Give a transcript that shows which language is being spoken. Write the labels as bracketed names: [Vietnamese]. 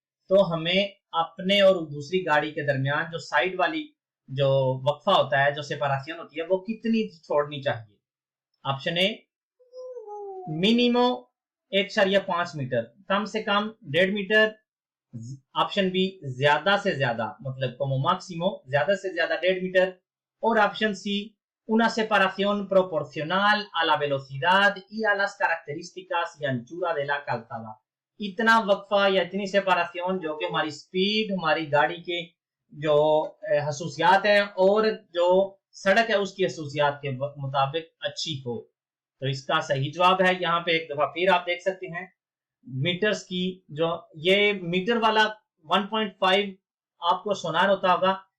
[Hindi] तो हमें अपने और दूसरी गाड़ी के दरमियान जो साइड वाली जो वक्फा होता है, जो सेपरेशन होती है, वो कितनी छोड़नी चाहिए? ऑप्शन ए मिनिमो 1.5 मीटर, कम से कम 1.5 मीटर। ऑप्शन बी ज्यादा से ज्यादा मतलब [Spanish] como máximo [Hindi] ज्यादा से ज्यादा 1.5 मीटर। और option C [Spanish] una separación proporcional a la velocidad y a las características y anchura de la calzada। [Hindi] इतना वक्फा या इतनी सेपरेशन जो कि हमारी स्पीड, हमारी गाड़ी के जो खसूसियात है और जो सड़क है उसकी खसूसियात के मुताबिक अच्छी हो। तो इसका सही जवाब है, यहाँ पे एक दफा फिर आप देख सकते हैं मीटर्स की, जो ये मीटर वाला 1.5 आपको सोनार होता होगा।